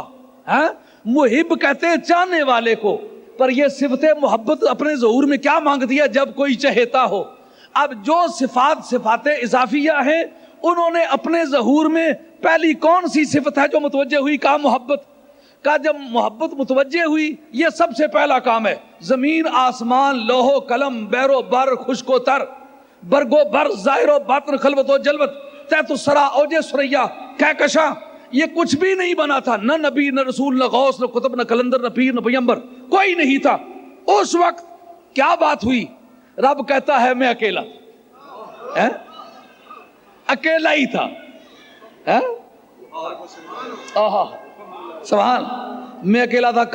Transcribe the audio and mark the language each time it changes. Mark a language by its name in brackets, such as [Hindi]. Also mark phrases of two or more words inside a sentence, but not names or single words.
[Urdu] محب کہتے ہیں چاہنے والے کو، پر یہ صفت محبت اپنے ظہور میں کیا مانگتی ہے؟ جب کوئی چہیتا ہو. اب جو صفات اضافیہ ہیں انہوں نے اپنے ظہور میں پہلی کون سی صفت ہے جو متوجہ ہوئی؟ کہا محبت. کا جب محبت متوجہ ہوئی یہ سب سے پہلا کام ہے. زمین آسمان، لوح و قلم، بیر و بر، خشک و تر، برگ و بر، ظاہر و باطن، خلوت و جلوت، تحت الثری، اوج ثریا، کہکشاں، یہ کچھ بھی نہیں بنا تھا. نہ نبی، نہ رسول، نہ غوث، نہ قطب، نہ کلندر، نہ پیر، نہ پیغمبر، کوئی نہیں تھا. اس وقت کیا بات ہوئی؟ رب کہتا ہے میں اکیلا، اکیلا ہی تھا. سبحان، میں اکیلا تھا.